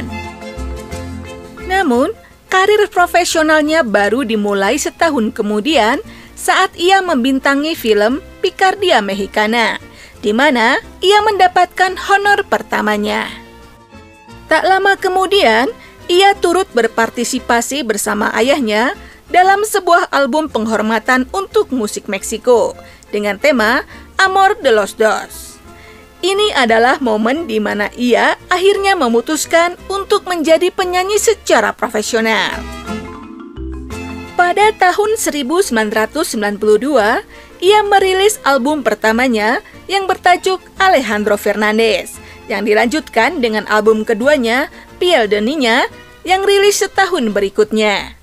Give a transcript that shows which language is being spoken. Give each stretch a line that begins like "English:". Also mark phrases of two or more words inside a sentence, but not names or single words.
Indonesian: Namun, karir profesionalnya baru dimulai setahun kemudian saat ia membintangi film Picardia Mexicana, di mana ia mendapatkan honor pertamanya. Tak lama kemudian, ia turut berpartisipasi bersama ayahnya dalam sebuah album penghormatan untuk musik Meksiko dengan tema Amor de los Dos. Ini adalah momen di mana ia akhirnya memutuskan untuk menjadi penyanyi secara profesional. Pada tahun 1992, ia merilis album pertamanya yang bertajuk Alejandro Fernández, yang dilanjutkan dengan album keduanya, Piel de Niña, yang rilis setahun berikutnya.